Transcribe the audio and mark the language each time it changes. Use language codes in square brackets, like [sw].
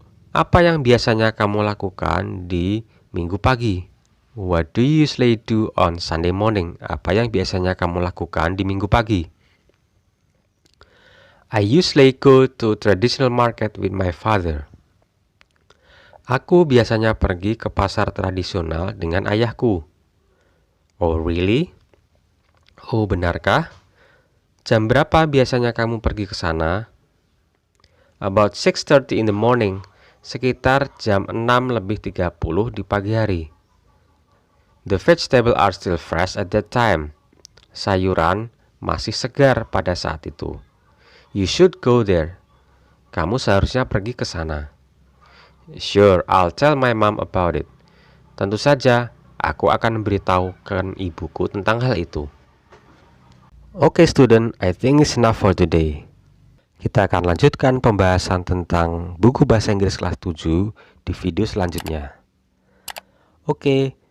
[id] Apa yang biasanya kamu lakukan di minggu pagi? [en] What do you usually do on Sunday morning? [id] Apa yang biasanya kamu lakukan di minggu pagi? [en] I usually go to traditional market with my father. [id] Aku biasanya pergi ke pasar tradisional dengan ayahku. [en] Oh, really? [id] Oh, benarkah? Jam berapa biasanya kamu pergi ke sana? [en] About 6:30 in the morning, [id] sekitar jam 6:30 di pagi hari. [en] The vegetables are still fresh at that time. [id] Sayuran masih segar pada saat itu. [en] You should go there. [id] Kamu seharusnya pergi ke sana. [en] Sure, I'll tell my mom about it. [id] Tentu saja, aku akan memberitahukan ibuku tentang hal itu. [en] Okay student, I think it's enough for today. [id] Kita akan lanjutkan pembahasan tentang buku bahasa Inggris kelas 7 di video selanjutnya. Okay,